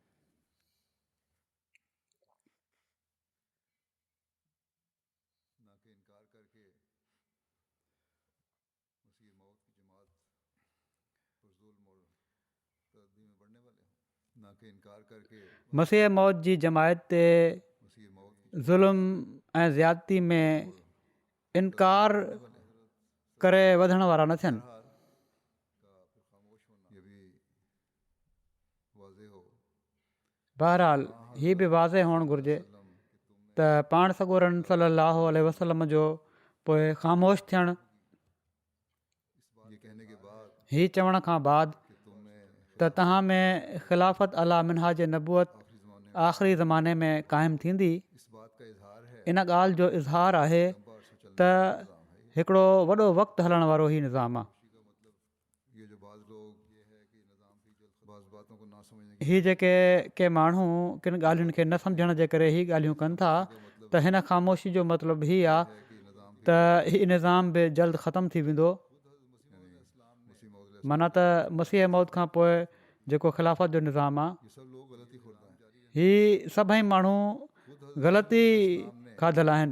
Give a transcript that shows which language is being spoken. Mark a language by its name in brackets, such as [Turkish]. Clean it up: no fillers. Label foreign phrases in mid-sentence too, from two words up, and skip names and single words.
[Urdu] نہ کہ انکار کرکے مسیح موعود کی جماعت پر ظلم اور تعدی میں بڑھنے والے ہوں. نہ کہ انکار کرکے [Sindhi] मसीह मौत जी जमायत ते [Urdu] مسیح موعود کی [Sindhi] ज़ुल्म ऐं ज़्यादती में इनकार करे वधण वारा न थियनि। [Urdu] حال کا پھر خاموش ہونا یہ بھی واضح ہو [Sindhi] बहरहाल हीअ बि वाज़े हुअणु घुरिजे त पाण सॻोरन [Arabic] صلى الله عليه وسلم [Sindhi] जो पोइ ख़ामोश थियणु [Urdu] یہ کہنے کے بعد [Sindhi] हीअ चवण खां बाद [Urdu] کہ تم میں [Sindhi] त तव्हां में [Arabic] خلافة على منهاج نبوة [Sindhi] आख़िरी ज़माने में क़ाइमु थींदी। [Urdu] اس بات کا اظہار ہے [Sindhi] इन ॻाल्हि जो इज़हार आहे त हिकिड़ो वॾो वक़्तु हलण वारो ई निज़ाम आहे। [Urdu] یہ جو بعض لوگ یہ ہے کہ نظام کی بعض باتوں کو نہ سمجھنے کی [Sindhi] हीअ जेके के माण्हू किन ॻाल्हियुनि खे न सम्झण जे करे हीअ ॻाल्हियूं कनि था त हिन ख़ामोशी जो मतिलबु हीअ आहे त हीउ निज़ाम बि जल्द ख़तमु थी वेंदो। माना त मसीह मौत खां पोइ जेको ख़िलाफ़त जो निज़ाम आहे, हीअ सभई माण्हू ग़लती खाधल आहिनि।